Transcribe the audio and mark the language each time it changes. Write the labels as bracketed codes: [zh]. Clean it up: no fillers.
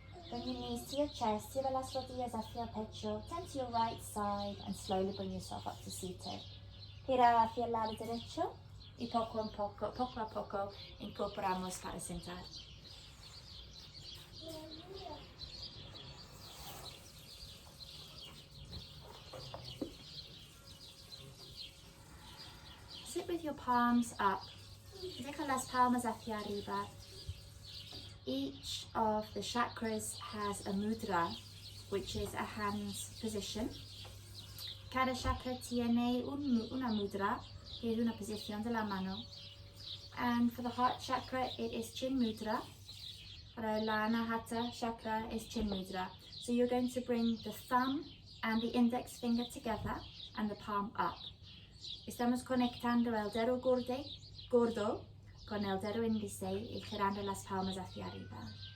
[en] Bring your knees to your chest, [es] lleva las rodillas hacia el pecho. [en] Turn to your right side and slowly bring yourself up to seated. [es] Gira hacia el lado derecho y poco a poco, incorporamos para sentar. [en] Sit with your palms up. [es] Deja las palmas hacia arriba. [en] Each of the chakras has a mudra, which is a hand's position. [es] Cada chakra tiene una mudra, que es una posición de la mano. [en] And for the heart chakra, it is chin mudra. [es] Para la anahata chakra [en] is chin mudra. So you're going to bring the thumb and the index finger together and the palm up. [es] Estamos conectando el dedo gordo con el dedo índice y girando las palmas hacia arriba.